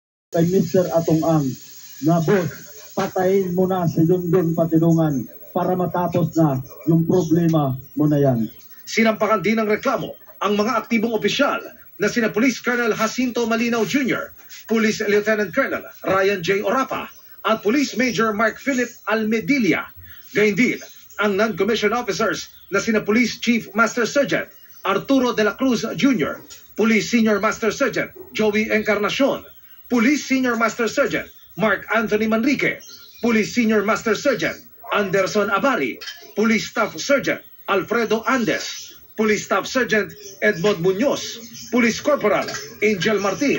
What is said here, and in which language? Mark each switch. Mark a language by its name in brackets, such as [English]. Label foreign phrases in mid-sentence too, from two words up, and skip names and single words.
[Filipino] kay Mr. Atong Ang na boss, patayin mo na si Dondon Patilungan para matapos na yung problema mo na yan. Sinampakan din ng reklamo ang mga aktibong opisyal na sina Police Colonel Jacinto Malinaw Jr., Police Lieutenant Colonel Ryan J. Orapa at Police Major Mark Philip Almedilla. Gayun din ang [English] non-commissioned officers [Filipino] na sina Police Chief Master Sergeant Arturo de la Cruz Jr., Police Senior Master Sergeant Joey Encarnacion, Police Senior Master Sergeant Mark Anthony Manrique, Police Senior Master Sergeant Anderson Abari, Police Staff Sergeant Alfredo Andes, Police Staff Sergeant Edmond Muñoz, Police Corporal Angel Martin.